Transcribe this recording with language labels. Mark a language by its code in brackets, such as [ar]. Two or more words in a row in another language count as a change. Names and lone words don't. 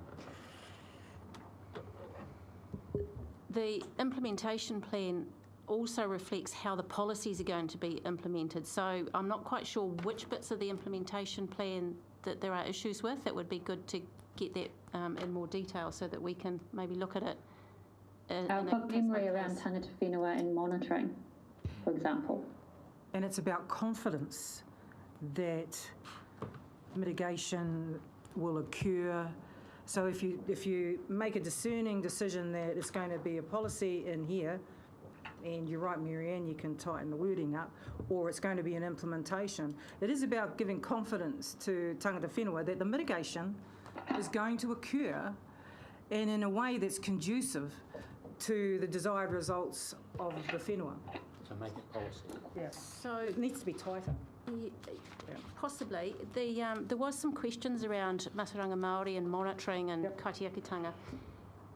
[en] the implementation plan also reflects how the policies are going to be implemented. So I'm not quite sure which bits of the implementation plan that there are issues with. It would be good to get that in more detail so that we can maybe look at it. I've got memory around [mi] tangata whenua [en] and monitoring, for example. And it's about confidence that mitigation will occur. So if you make a discerning decision that it's going to be a policy in here, and you're right, Marianne, you can tighten the wording up, or it's going to be an implementation. It is about giving confidence to [mi] tangata whenua [en] that the mitigation is going to occur and in a way that's conducive to the desired results of the whenua. So make it policy. Yeah. So it needs to be tighter. Possibly. There was some questions around [mi] Mataranga Māori [en] and monitoring and kaitiakitanga.